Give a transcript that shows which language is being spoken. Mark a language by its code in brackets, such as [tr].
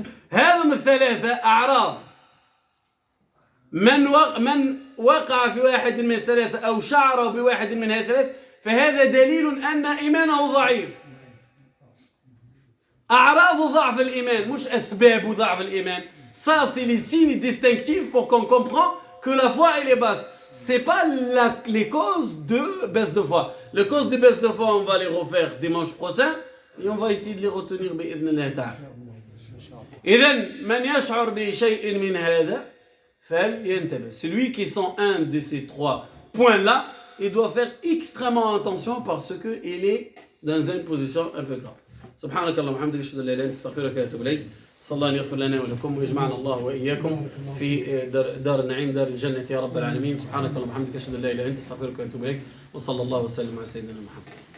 [ar] هذم الثلاثة أعراض من وقع في واحد من الثلاثة أو شعر بواحد من هذه الثلاث فهذا دليل أن إيمانه ضعيف. أعراض ضعف الإيمان مش أسباب ضعف الإيمان. [fr] Ça c'est les signes distinctifs pour qu'on comprend que la foi elle est basse. C'est pas les causes de baisse de foi. Les causes de baisse de foi on va les refaire dimanche prochain et on va essayer de les retenir [ar] بإذن الله تعالى. إذن من يشعر بشيء من هذا فلينتبه. [fr] Celui qui sent un de ces trois points-là, il doit faire extrêmement attention parce qu'il est dans une position un peu grave. [ar] سبحانك اللهم وبحمدك اشهد ان لا اله الا انت استغفرك واتوب اليك. صلى الله ان يغفر لنا ولكم ويجمعنا الله واياكم في دار النعيم دار الجنه يا رب العالمين. سبحانك اللهم وبحمدك اشهد ان لا اله الا انت استغفرك واتوب اليك وصلى الله وسلم على سيدنا محمد.